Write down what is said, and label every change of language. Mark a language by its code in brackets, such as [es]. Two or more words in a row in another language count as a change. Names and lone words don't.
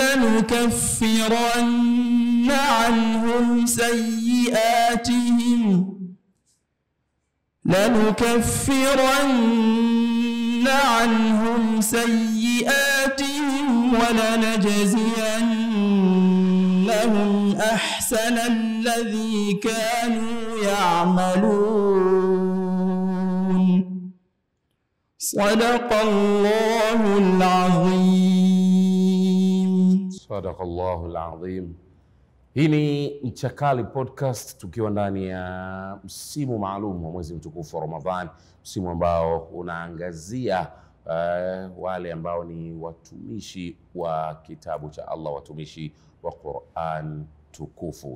[ar] لنكفرن عنهم سيئاتهم ولنجزينهم أحسن الذي كانوا يعملون. صدق الله العظيم. صدق الله العظيم. [sw] Hii ni Mchakali Podcast, tukiwa ndani ya msimu maalum wa mwezi mtukufu wa Ramadhani, msimu ambao unaangazia wale ambao ni watumishi wa kitabu cha Allah, watumishi wa Qur'an tukufu.